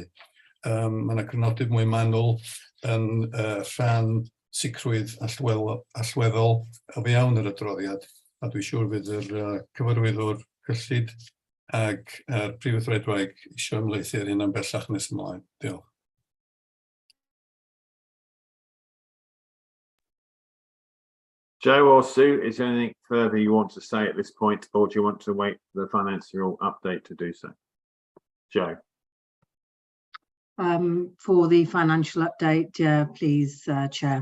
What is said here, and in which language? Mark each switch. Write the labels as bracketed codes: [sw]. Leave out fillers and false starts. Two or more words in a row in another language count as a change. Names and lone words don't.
[cy] Mae yna crynodeb mwy manwl yn rhan sicrwydd allweddol o fewn yr adroddiad, a dwi'n siŵr fydd yr cyfarwyddwr cyllid ag Prif Weithredwraig eisiau ymlaethu ar hyn am bellach nes ymlaen. Diolch. [en] Joe or Sue, is there anything further you want to say at this point, or do you want to wait for the financial update to do so? Joe. For the financial update, please, Chair.